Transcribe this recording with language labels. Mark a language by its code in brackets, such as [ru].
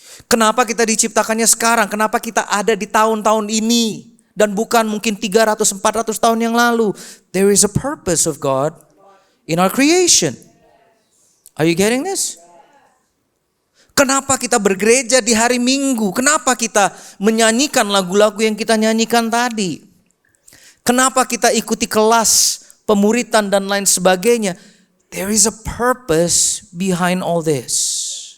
[id] Kenapa kita diciptakannya sekarang? Kenapa kita ada di tahun-tahun ini dan bukan mungkin 300-400 tahun yang lalu? [en] There is a purpose of God in our creation. Are you getting this? [id] Kenapa kita bergereja di hari Minggu? Kenapa kita menyanyikan lagu-lagu yang kita nyanyikan tadi? Kenapa kita ikuti kelas pemuritan dan lain sebagainya? [en] There is a purpose behind all this.